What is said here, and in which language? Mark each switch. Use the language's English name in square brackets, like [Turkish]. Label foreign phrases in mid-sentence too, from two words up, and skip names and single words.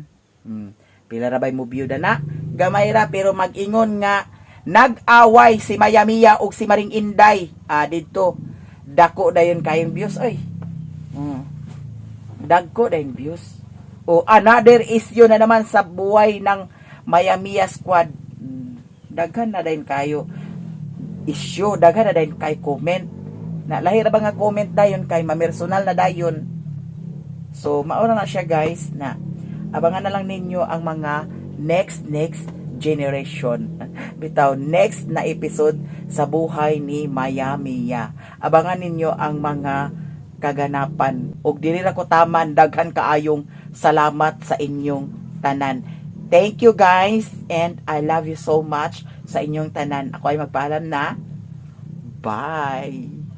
[Cebuano] Pila ra bay mo view na? Gamay ra pero mag-ingon nga nag-away si Mayamia ug si Maring Inday. Dito dako dayon kayong views oy. Dagko dayon views. O [English] another issue [Filipino] na naman sa buhay ng [Cebuano] Mayamia squad. Daghan na dayon kayo issue, daghan na dayon kay comment. Na lahir ba nga comment dayon kay mamersonal na dayon. So maura na siya guys na abangan na lang ninyo ang mga next generation. Bitaw next na episode sa buhay ni Mayamia. Abangan ninyo ang mga kaganapan. Og dili ra ko taman, daghan kaayong salamat sa inyong tanan. [English] Thank you guys and I love you so much [Cebuano] sa inyong tanan. [Filipino] Ako ay magpaalam na. Bye.